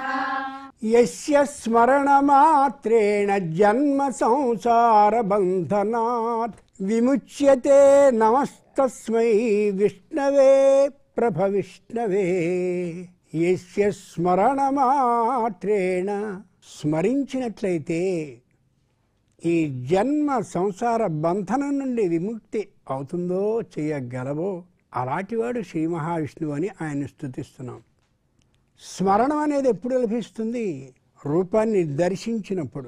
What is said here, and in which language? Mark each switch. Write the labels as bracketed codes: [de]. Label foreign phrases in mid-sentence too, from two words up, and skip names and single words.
[sa] यस्य स्मरणमात्रेण जन्म संसार बन्धनात् विमुच्यते नमस्तस्मै विष्णवे प्रभविष्णवे. यस्य स्मरणमात्रेण [te] స్మరించినట్లయితే ఈ జన్మ సంసార బంధనం నుండి విముక్తి అవుతుందో చేయగలవో అలాంటివాడు శ్రీ మహావిష్ణువు అని ఆయన్ని స్తుతిస్తున్నాం. స్మరణం అనేది ఎప్పుడు లభిస్తుంది? రూపాన్ని దర్శించినప్పుడు.